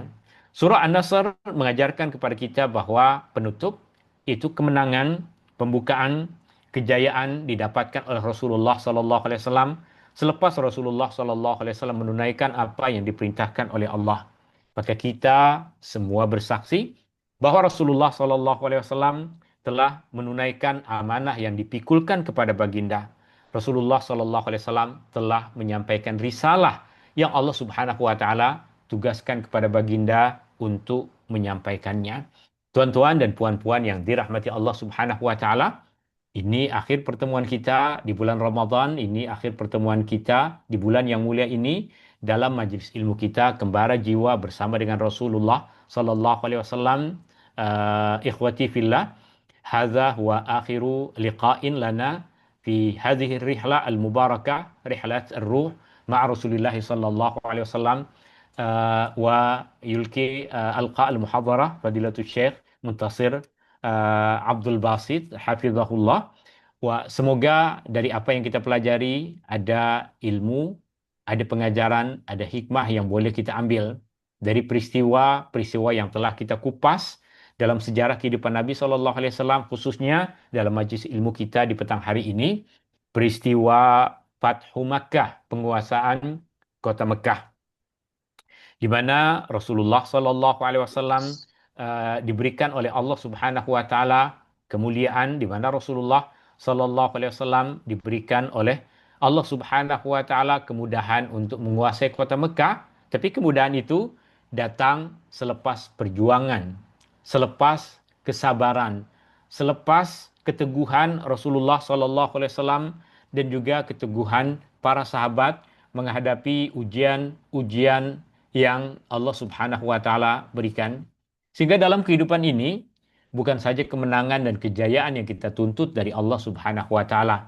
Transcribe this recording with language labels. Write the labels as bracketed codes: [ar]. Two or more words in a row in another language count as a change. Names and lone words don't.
[ms] Surah An-Nasr mengajarkan kepada kita bahwa penutup itu kemenangan, pembukaan, kejayaan didapatkan oleh Rasulullah SAW selepas Rasulullah SAW menunaikan apa yang diperintahkan oleh Allah. Maka kita semua bersaksi bahwa Rasulullah SAW telah menunaikan amanah yang dipikulkan kepada baginda. Rasulullah SAW telah menyampaikan risalah yang Allah [ar] سبحانه وتعالى [ms] tugaskan kepada baginda untuk menyampaikannya. Tuan-tuan dan puan-puan yang dirahmati Allah [ar] سبحانه وتعالى, [ms] ini akhir pertemuan kita di bulan Ramadan, ini akhir pertemuan kita di bulan yang mulia ini dalam majlis ilmu kita Kembara Jiwa bersama dengan Rasulullah [ar] صلى الله عليه وسلم. إخوتي في الله، هذا هو آخر لقاء لنا في هذه الرحلة المباركة، رحلة الروح مع رسول الله صلى الله عليه وسلم. ويلقي ألقاء المحاضرة فضيلة الشيخ منتصر عبد الباسط حفظه الله. [ms] Semoga dari apa yang kita pelajari ada ilmu, ada pengajaran, ada hikmah yang boleh kita ambil dari peristiwa-peristiwa yang telah kita kupas dalam sejarah kehidupan Nabi SAW, khususnya dalam majlis ilmu kita di petang hari ini, peristiwa Fathu Makkah, penguasaan kota Mekah, di mana Rasulullah SAW diberikan oleh Allah [ar] سبحانه وتعالى [ms] kemuliaan, di mana Rasulullah SAW diberikan oleh Allah [ar] سبحانه وتعالى [ms] kemudahan untuk menguasai kota Mekah. Tapi kemudahan itu datang selepas perjuangan, selepas kesabaran, selepas keteguhan Rasulullah SAW dan juga keteguhan para sahabat menghadapi ujian-ujian yang Allah [ar] سبحانه وتعالى [ms] berikan. Sehingga dalam kehidupan ini bukan saja kemenangan dan kejayaan yang kita tuntut dari Allah [ar] سبحانه وتعالى.